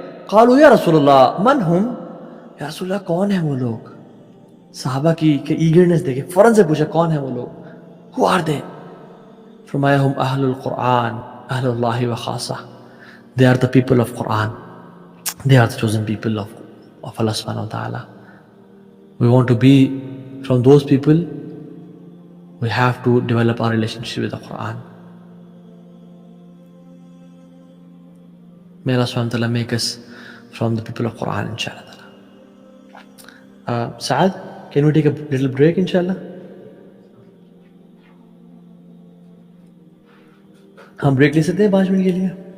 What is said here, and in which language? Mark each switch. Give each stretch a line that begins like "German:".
Arabic: قالوا یا رسول اللہ من ہم,
Urdu: یا رسول اللہ کون ہیں وہ لوگ؟ صحابہ کی ایگرنس دیکھے, فوراً سے پوچھا کون ہیں وہ لوگ,
English: who are they؟
Urdu: فرمایا
Arabic: ہم اہل القرآن اہل اللہ و خاصہ,
English: they are the people of Quran, they are the chosen people of Allah subhanahu wa ta'ala. We want to be from those people. We have to develop our relationship with the Quran. May Allah subhanahu wa ta'ala make us from the people of Quran, inshallah. Saad, can we take a little break, inshallah?
Urdu: ہم break لے سکتے ہیں 5 minute کے لیے؟